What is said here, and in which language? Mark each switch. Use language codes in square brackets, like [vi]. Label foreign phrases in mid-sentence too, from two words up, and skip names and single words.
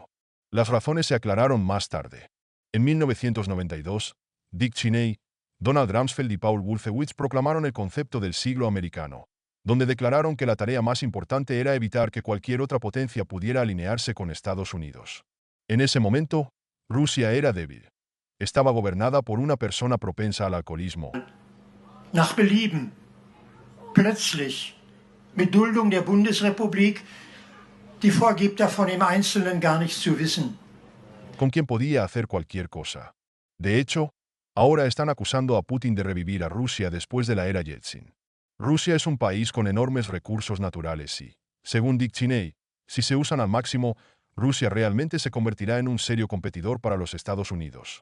[es] Las razones se aclararon más tarde. En 1992, Dick Cheney, Donald Rumsfeld y Paul Wolfowitz proclamaron el concepto del siglo americano, donde declararon que la tarea más importante era evitar que cualquier otra potencia pudiera alinearse con Estados Unidos. En ese momento, Rusia era débil. estaba gobernada por una persona propensa al alcoholismo. [de] Nach Belieben, plötzlich, mit Duldung der Bundesrepublik, die vorgibt davon im Einzelnen gar nichts zu wissen. [es] Con quien podía hacer cualquier cosa. De hecho, ahora están acusando a Putin de revivir a Rusia después de la era Yeltsin. Rusia es un país con enormes recursos naturales y, según Dick Cheney, si se usan al máximo, Rusia realmente se convertirá en un serio competidor para los Estados Unidos.